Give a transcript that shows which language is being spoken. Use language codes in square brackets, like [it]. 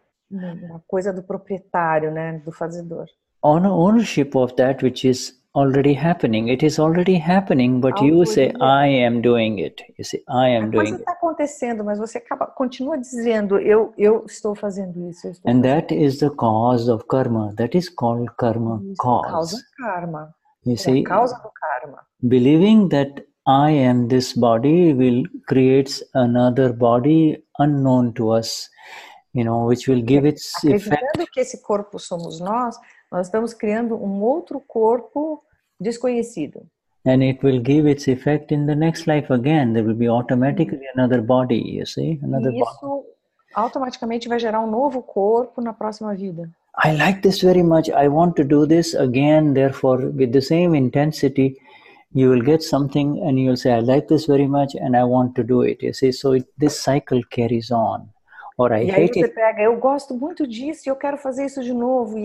[pt] Na coisa do proprietário, né, do fazedor. [en] Ownership of that which is already happening. It is already happening, but you say, I am doing it. You say, I am doing it. [pt] A coisa está acontecendo, mas você continua dizendo, eu estou fazendo isso. [en] And that is the cause of karma. That is called karma cause. [pt] Causa karma. [en] You see, [pt] a causa do karma. [en] Believing that I am this body creates another body unknown to us, which will give its effect. [pt] Acreditando que esse corpo somos nós estamos criando um outro corpo desconhecido. [en] And it will give its effect in the next life again. There will be automatically another body, you see, another body. [pt] Isso automaticamente vai gerar um novo corpo na próxima vida. [en] I like this very much. I want to do this again. Therefore, with the same intensity, you will get something and you will say, I like this very much and I want to do it. You see, so this cycle carries on. Or I hate it. [pt] Pega, eu gosto muito disso e eu quero fazer isso de novo.